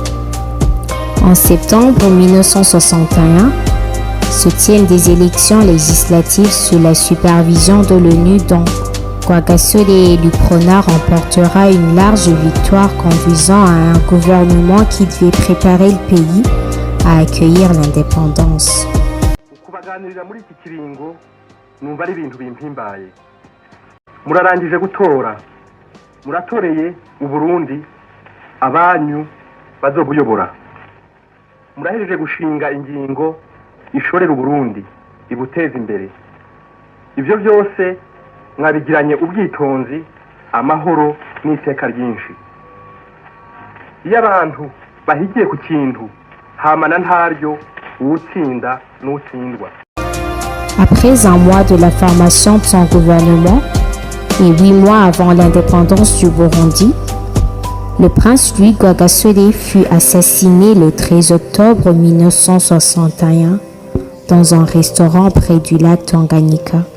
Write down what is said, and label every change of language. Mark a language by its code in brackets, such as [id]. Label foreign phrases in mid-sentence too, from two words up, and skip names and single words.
[fr] En septembre 1961, se tiennent des élections législatives sous la supervision de l'ONU dont Rwagasore et l'UPRONA remportera une large victoire conduisant à un gouvernement qui devait préparer le pays à accueillir l'indépendance. [rn] Kubaganirira muri iki kiringo numva ari ibintu bimpimbaye. Murarangije gutora. Muratoreye uburundi abanyu bazobuyobora. Murahejeje gushinga ingingo ishorera uburundi ibuteza imbere. Ivyo byose mwabigiranye ubwitonzi, amahoro n'iteka ryinshi. Iyo abantu bahigiye ku kintu hamana ntaryo uwutsinda n'utsindwa. [fr] Après un mois de la formation de son gouvernement et 8 mois avant l'indépendance du Burundi, le prince Louis Rwagasore fut assassiné le 13 octobre 1961 dans un restaurant près du lac Tanganyika.